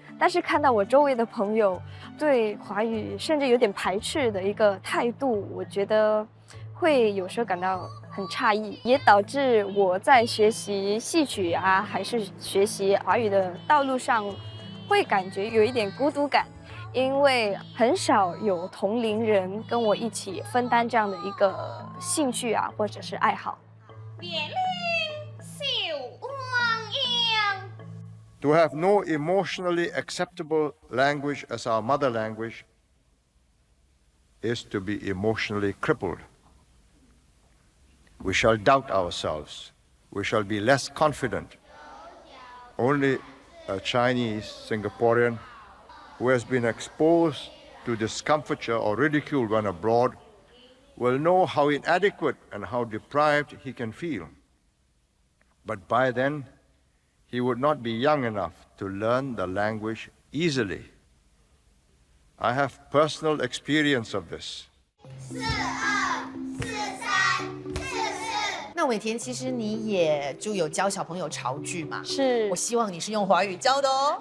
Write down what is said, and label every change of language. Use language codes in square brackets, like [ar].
[zh] 但是看到我周围的朋友对华语甚至有点排斥的一个态度，我觉得会有时候感到很诧异，也导致我在学习戏曲啊，还是学习华语的道路上，会感觉有一点孤独感，因为很少有同龄人跟我一起分担这样的一个兴趣啊，或者是爱好。 [en] To have no emotionally acceptable language as our mother language is to be emotionally crippled. We shall doubt ourselves. We shall be less confident. Only a Chinese Singaporean who has been exposed to discomfiture or ridicule when abroad will know how inadequate and how deprived he can feel. But by then, he would not be young enough to learn the language easily. I have personal experience of this. [zh] 那伟田，其实你也就有教小朋友潮句嘛？是我希望你是用华语教的哦。